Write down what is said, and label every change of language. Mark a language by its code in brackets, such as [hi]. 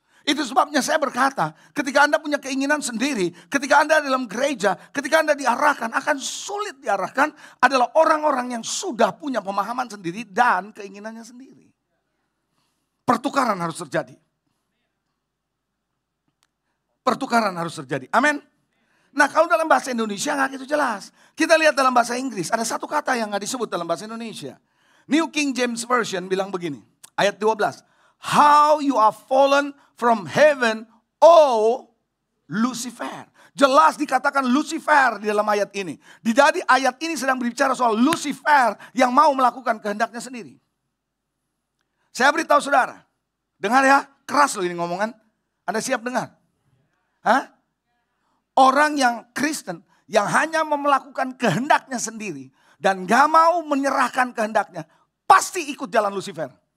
[id] Itu sebabnya saya berkata, ketika Anda punya keinginan sendiri, ketika Anda dalam gereja, ketika Anda diarahkan, akan sulit diarahkan adalah orang-orang yang sudah punya pemahaman sendiri dan keinginannya sendiri. Pertukaran harus terjadi. Pertukaran harus terjadi. Amin. Nah, kalau dalam bahasa Indonesia nggak gitu jelas. Kita lihat dalam bahasa Inggris, ada satu kata yang nggak disebut dalam bahasa Indonesia. New King James Version bilang begini, ayat 12. [en] How you are fallen from heaven, oh Lucifer. [id] Jelas dikatakan Lucifer di dalam ayat ini. Jadi ayat ini sedang berbicara soal Lucifer yang mau melakukan kehendaknya sendiri. Saya beritahu saudara, dengar ya, keras loh ini ngomongan. Anda siap dengar? Hah? Orang yang Kristen yang hanya mau melakukan kehendaknya sendiri dan gak mau menyerahkan kehendaknya, pasti ikut jalan Lucifer.